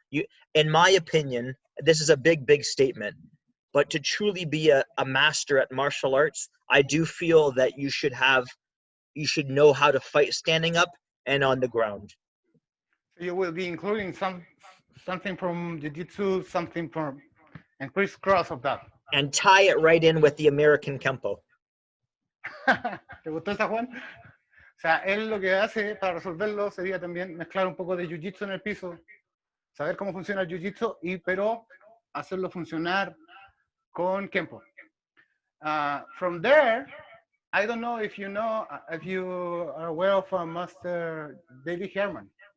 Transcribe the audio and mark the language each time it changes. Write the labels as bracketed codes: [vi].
[en] In my opinion, this is a big statement, but to truly be a master at martial arts, I do feel that you should know how to fight standing up and on the ground. You will be including something from Jiu-jitsu, something from, and crisscross of that. And tie it right in with the American Kenpo. [es] ¿Te gustó esa, Juan? O sea, él lo que hace para resolverlo sería también mezclar un poco de Jiu-jitsu en el piso, saber cómo funciona el Jiu-jitsu, pero hacerlo funcionar con Kenpo. [en] From there, I don't know if you are aware of Master David Herman.